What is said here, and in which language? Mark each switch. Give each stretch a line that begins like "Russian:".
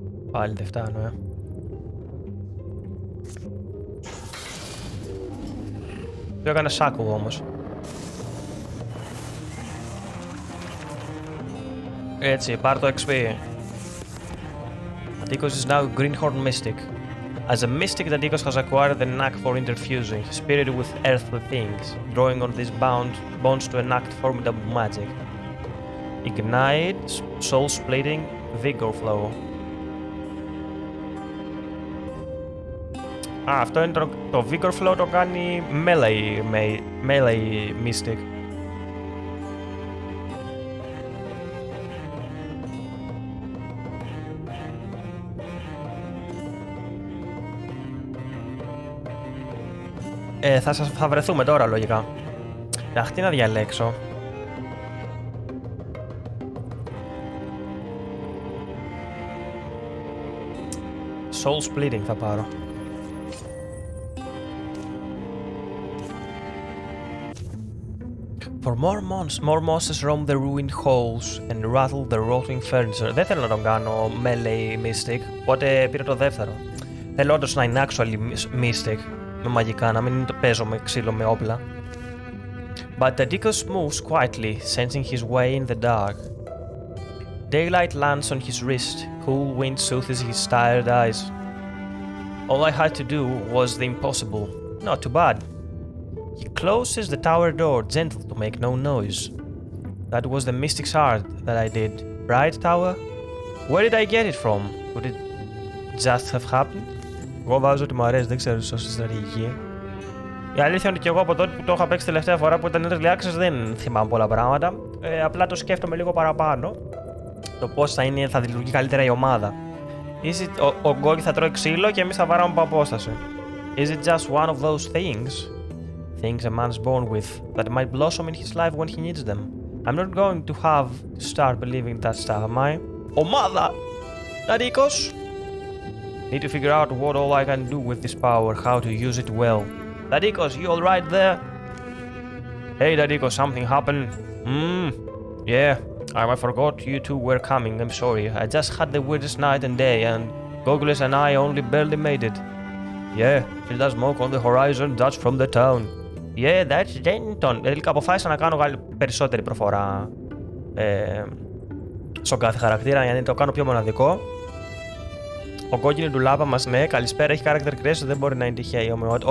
Greek: Πάλι δεν φτάνω, Το έκανε σάκου όμως. Έτσι, πάρ' το XP.
English: Dadikos is now a greenhorn mystic. As a mystic, Dadikos has acquired the knack for interfusing, spirit with earthly things, drawing on these bonds to enact formidable magic. Ignite, soul-splitting, vigor flow.
Greek: Αυτό είναι το vigor flow, το κάνει melee mystic. Θα βρεθούμε τώρα λογικά. Αχ, τι να διαλέξω. Soul splitting θα πάρω.
English: For more monsters roam the ruined halls and rattle the rotting furniture.
Greek: Δεν θέλω να τον κάνω melee mystic, οπότε πήρα το δεύτερο. Θέλω όντως να είναι actually mystic, με μαγικά, να μην παίζω με ξύλο με όπλα.
English: But Tadikos moves quietly, sensing his way in the dark. Daylight lands on his wrist, cool wind soothes his tired eyes. All I had to do was the impossible. Not too bad. He closes the tower door, gentle to make no noise. That was the mystic's art that I did. Right, tower? Where did I get it from? Could it just have happened?
Greek: Εγώ βάζω ότι μου αρέσει, δεν ξέρω σωστή στρατηγική. Η αλήθεια είναι ότι και εγώ από τότε που το είχα παίξει τελευταία φορά που ήταν early access δεν θυμάμαι πολλά πράγματα. Απλά το σκέφτομαι λίγο παραπάνω. Το πώς θα λειτουργεί καλύτερα η ομάδα. Ο Γκόγκι θα τρώει ξύλο και εμείς θα βαράμε από απόσταση.
English: Is it just one of those things a man's born with that might blossom in his life when he needs them? I'm not going to have to start believing that stuff, am I?
Greek: Ομάδα!
English: Ταρίκος! Need to figure out what all I can do with this power, how to use it well. Tadikos, you alright there? Hey Tadikos, something happened? Yeah, I forgot you two were coming, I'm sorry. I just had the weirdest night and day and Gogles and I only barely made it. Yeah, still does smoke on the horizon, that's from the town. Yeah, that's Denton.
Greek: Τελικά αποφάσισα να κάνω περισσότερη προφορά στον κάθε χαρακτήρα για να το κάνω πιο μοναδικό. Ο κόκκινη ντουλάπα μας, ναι, καλησπέρα, έχει character creation, δεν μπορεί να είναι τυχαία η ομοιότητα.